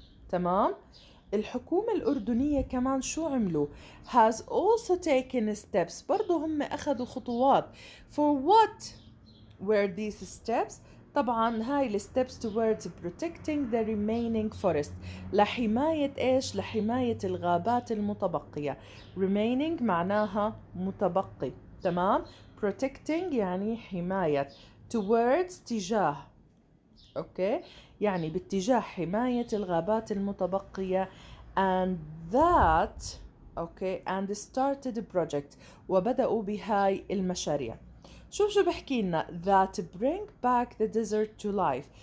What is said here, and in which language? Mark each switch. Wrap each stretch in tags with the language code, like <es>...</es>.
<ar>تمام؟ الحكومة الأردنية كمان شو عملوا؟</ar> <en>has also taken steps.</en> <ar>برضو هم أخذوا خطوات.</ar> <en>for what were these steps؟</en> <ar>طبعا هاي</ar> <en>steps towards protecting the remaining forest.</en> <ar>لحماية إيش؟ لحماية الغابات المتبقية. remaining معناها متبقي. تمام؟ protecting يعني حماية. towards تجاه. اوكي، يعني باتجاه حماية الغابات المتبقية.</ar> <en>and that and started a project</en> <ar>وبدأوا بهاي المشاريع. شو بحكي لنا</ar> <en>that bring back the desert to life.</en>